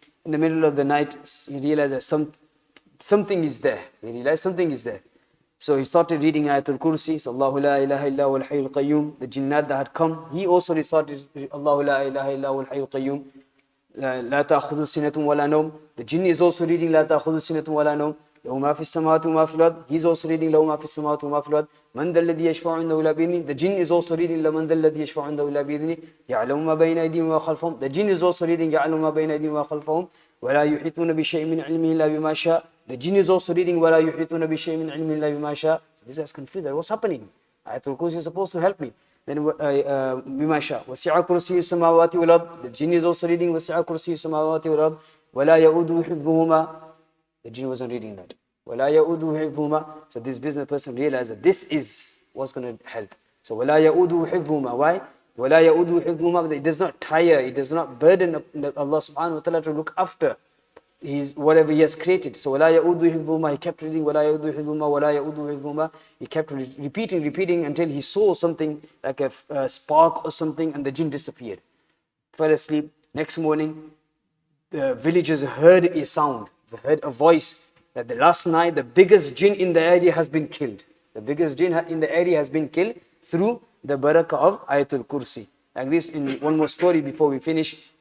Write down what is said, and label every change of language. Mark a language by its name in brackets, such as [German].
[English] In the middle of the night, he realized that something is there. He realized something is there. So he started reading Ayatul Kursi. So [Arabic] Allahu la ilaha illa huwal hayyul qayyum. [English] The jinnat that had come, he also recited [Arabic] Allahu la ilaha illa huwal hayyul qayyum. لا تأخذ سنة ولا نوم. [English] The jinn is also reading [Arabic] لا تأخذ سنة ولا نوم. له ما في السماوات وما في الأرض. [English] He is also reading [Arabic] له ما في السماوات وما في الأرض. من ذا الذي يشفع عنده إلا بإذنه. [English] The jinn is also reading [Arabic] من ذا الذي يشفع عنده إلا بإذنه. يعلم ما بين أيديهم وما خلفهم. [English] The jinn is also reading [Arabic] يعلم ما بين أيديهم وما خلفهم. ولا يحيطون بشيء من علمه إلا بما شاء. [English] The jinn is also reading [Arabic] ولا يحيطون بشيء من علمه إلا بما شاء. [English] This is confused. What's happening? Ayatul Kursi is supposed to help me. Then [Arabic] بما شاء وسع كرسي السماوات والأرض. [English] The jinn is also reading [Arabic] وسع كرسي السماوات والأرض ولا يؤوده حفظهما. [English] The jinn wasn't reading that. [Arabic] ولا يؤوده حفظهما. [English] So this business person realized that this is what's going to help. So [Arabic] ولا يؤوده حفظهما. [English] Why? [Arabic] ولا يؤوده حفظهما. [English] It does not tire, it does not burden Allah subhanahu wa ta'ala to look after whatever he has created. So [Arabic] ولا يؤوده حفظهما. [English] He kept reading [Arabic] ولا يؤوده حفظهما ولا يؤوده حفظهما. [English] He kept repeating until he saw something like a spark or something, and the jinn disappeared. Fell asleep. Next morning, the villagers heard a sound, they heard a voice that the last night the biggest jinn in the area has been killed. The biggest jinn in the area has been killed through the barakah of Ayatul Kursi. Like this, in one more story before we finish.